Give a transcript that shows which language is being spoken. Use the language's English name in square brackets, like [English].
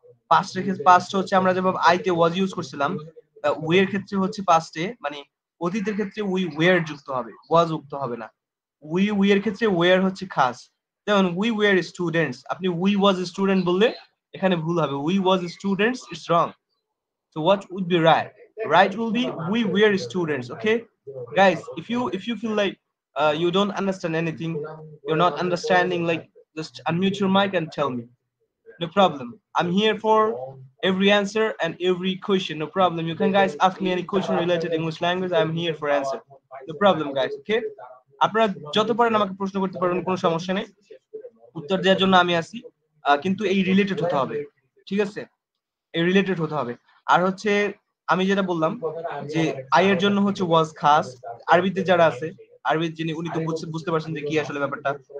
[Bangla] পাস্টের ক্ষেত্রে পাস্ট হচ্ছে আমরা যেভাবে আইতে ওয়াজ ইউজ করছিলাম, উই এর ক্ষেত্রে হচ্ছে পাস্টে মানে অতীতের ক্ষেত্রে উই ওয়্যার যুক্ত হবে, ওয়াজ যুক্ত হবে না। উই এর ক্ষেত্রে ওয়্যার হচ্ছে খাস। যেমন উই ওয়্যার স্টুডেন্টস, আপনি উই ওয়াজ স্টুডেন্ট বললে এখানে ভুল হবে, [English] We was students it's wrong. So what would be right? Right will be we were students. Okay, guys. If you feel like you don't understand anything, you're not understanding, like just unmute your mic and tell me. No problem. I'm here for every answer and every question. No problem. You can guys ask me any question related English language. I'm here for answer. No problem, guys. Okay. [Bangla] আপনারা যত পারেন আমাকে প্রশ্ন করতে পারবেন, কোনো সমস্যা নেই, উত্তর দেওয়ার জন্য আমি আছি। কিন্তু এই রিলেটেড হতে হবে, ঠিক আছে, এই রিলেটেড হতে হবে। আর হচ্ছে আমি যেটা বললাম যে আই এর জন্য হচ্ছে ওয়াজ খাস। আরবিতে যারা আছে, আরবির যিনি, উনি তো বুঝতে পারছেন যে কি আসলে ব্যাপারটা।